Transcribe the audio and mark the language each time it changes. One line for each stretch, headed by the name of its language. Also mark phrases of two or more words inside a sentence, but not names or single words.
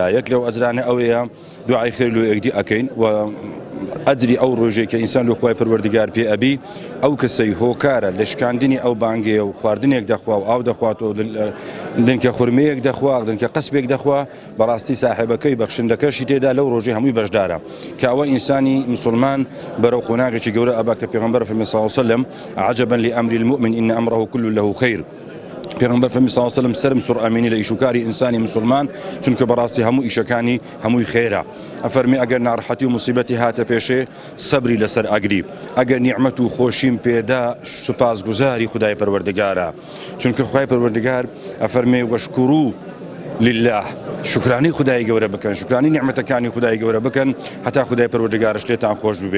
Central Kurdish: یەک لەو ئەجرانە ئەوەیە دوعای خێر لۆ یەکدی ئەکەین و ئەجری ئەو ڕۆژێک کە ئینسان لە خوای پەروەردگار پێ ئەبی ئەو کەسەی هۆکارە لە شکاندنی ئەو بانگەیە و خواردنێک دەخوا و ئاو دەخواتەوە دنکە خورمەیەک دەخوا دنکە قەسبێک دەخوا بەڕاستی ساحێبەکەی بەخشندەکەشی تێدا لەو ڕۆژەی هەمووی بەشدارە کە ئەوە ئینسانی موسڵمان بەرەو قۆناغێکی گەورە ئەبا کە پێغەمبەر فەرمی
Arabic: صلی الله علیه وسلم عجبا لأمر المؤمن إن أمره كله له خير.
Central Kurdish: پێغەمبەر فەرمی
Arabic: صلی الله علیه وسلم
Central Kurdish: سەرم سوڕ ئەمینی لە ئیشوکاری ئینسانی موسڵمان چونکە بەڕاستی هەموو ئیشەکانی هەمووی خێرە. ئەفەرمی ئەگەر ناڕەحەتی و موسیبەتی هاتە پێشێ سەبری لەسەر ئەگری، ئەگەر نیعمەت و خۆشیم پێدا سوپاسگوزاری خدای پەروەردگارە، چونکە خدای پەروەردگار ئەفەرمێ
Arabic: وەشکورو لله،
Central Kurdish: شکرانی خدای گەورە بکەن، شکرانی نیعمەتەکانی خدای گەورە بکەن هەتا خدای پەروەردگارش لێتان خۆش ببێ.